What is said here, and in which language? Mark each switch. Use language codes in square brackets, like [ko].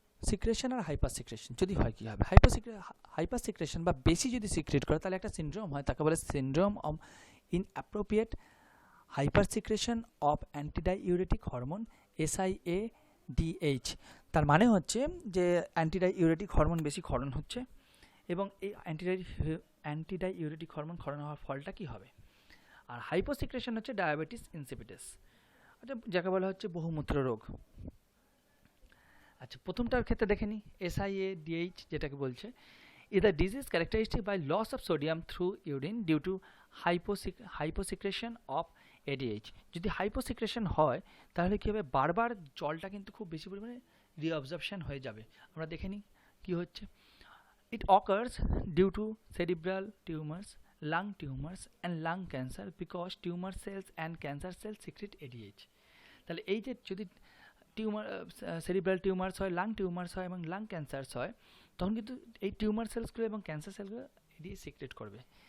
[bn] Secretion আর hyper secretion যদি হয় কী হবে, হাইপার সিক্রেশন বা বেশি যদি সিক্রেট করে তাহলে একটা সিনড্রোম হয়, তাকে বলে syndrome of inappropriate hyper secretion of antidiuretic hormone SIADH। তার মানে হচ্ছে যে অ্যান্টিডাইউরেটিক হরমোন বেশি ক্ষরণ হচ্ছে, এবং এই অ্যান্টিডাইউরেটিক হরমোন ক্ষরণ হওয়ার ফলটা কী হবে। আর হাইপোসিক্রেশন হচ্ছে ডায়াবেটিস ইনসিপিটাস, আচ্ছা যাকে বলা হচ্ছে বহুমূত্র রোগ। আচ্ছা প্রথমটার ক্ষেত্রে দেখে নিই, SIADH যেটাকে বলছে, [en] is a disease characteristic by loss of sodium through urine due to hyposecretion of ADH। [bn] যদি হাইপোসিক্রেশন হয় তাহলে কী হবে, বারবার জলটা কিন্তু খুব বেশি পরিমাণে রিঅবজর্পশন হয়ে যাবে। আমরা দেখে নিই কী হচ্ছে। [en] It occurs due to cerebral tumors, lung tumors and lung cancer because tumor cells and cancer cells secrete ADH। [bn] তাহলে এই যে যদি টিউমার সেরিব্রাল টিউমার্স হয়, লাং টিউমার্স হয় এবং লাং ক্যান্সারস হয়, তখন কিন্তু এই টিউমার সেলসগুলো এবং ক্যান্সার সেলগুলো ADH সিক্রেট করবে।